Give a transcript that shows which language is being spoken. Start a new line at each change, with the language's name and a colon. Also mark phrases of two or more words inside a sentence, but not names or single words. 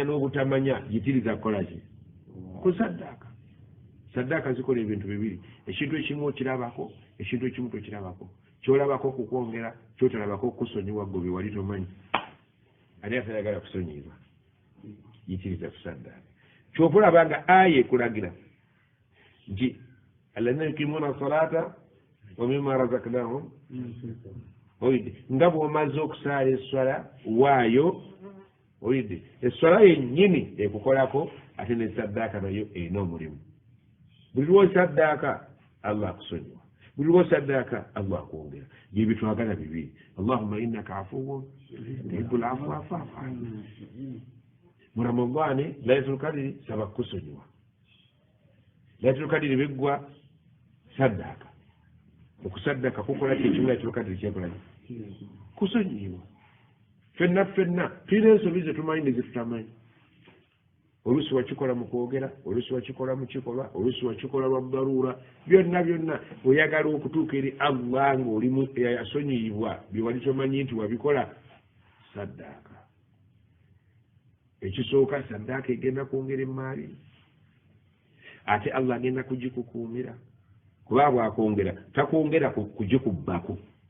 Ganda: n'obutamanya yitiriza kukola ki ku saddaaka saddaaka zikola ebintu bibiri ekintu ekimu okirabako ekintu ekimu tokirabako kyolabako kukwongera kyotalabako kusonyiwa gwe bye wali tomanyi ani atayagala kusonyibwa yitiriza kusaddaaka kyova olabanga aya ekulagira nti
Arabic: الذين يقيمون الصلاة ومما رزقناهم
Ganda: oyidde nga bw'omaze okusaala esswala waayo oyidde esswala yennyini ekukolako ate nesaddaaka nayo erina omulimu buli lwosaddaaka allah akusonyiwa buli lwosaddaaka allah akwongera bye bitwagala bibiri
Arabic: اللهم إنك عفو تحب العفو فاعف عنا
Ganda: mu ramadaani laylatul kadiri saba kusonyiwa
Arabic: ليلة القدر
Ganda: biggwa saddaaka okusaddaaka kukola kyekimu
Arabic: ليلة القدر
Ganda: kyekola kusonyiwa ffenna tulina ensobi zetumanyi nezitutamanyi oluusi wakikola mu kwogera oluusi wakikola mu kikolwa oluusi wakikola lwa daruura byonna oyagala okutuuka eri allah ng'olimu eyasonyiyibwa bye wali tomanyi nti wabikola saddaaka ekisooka saddaaka egenda kwongera emaali ate allah agenda kugikukuumira kuba bwakwongera takwongera kugikubbako